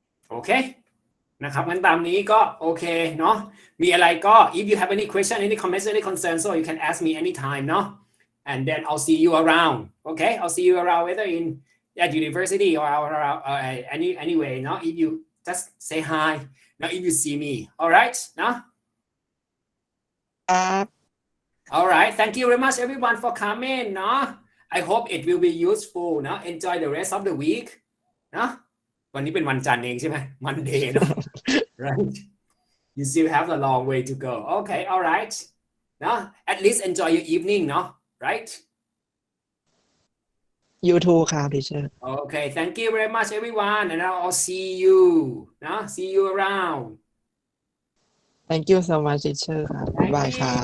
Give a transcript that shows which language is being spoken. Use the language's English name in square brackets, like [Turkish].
[Thai] โอเคนะครับงั้นตามนี้ก็โอเคเนาะมีอะไรก็ [English] if you have any question any comments any concern so you can ask me anytime เนาะ and then I'll see you around. Okay, I'll see you around whether at university or around anyway. Now, if you just say hi. Now, if you see me, all right? Now. All right. Thank you very much, everyone, for coming. No, I hope it will be useful. No, enjoy the rest of the week. [Thai] No, วันนี้เป็นวันจันทร์เองใช่ไหม Monday เนอะ right? [English] You still have a long way to go. Okay, all right. No, at least enjoy your evening. No, right? You too ครับ teacher Okay, thank you very much, everyone, and I'll see you. No, see you around. Thank you so much teacher [Thai] ครับบ๊ายบายครับ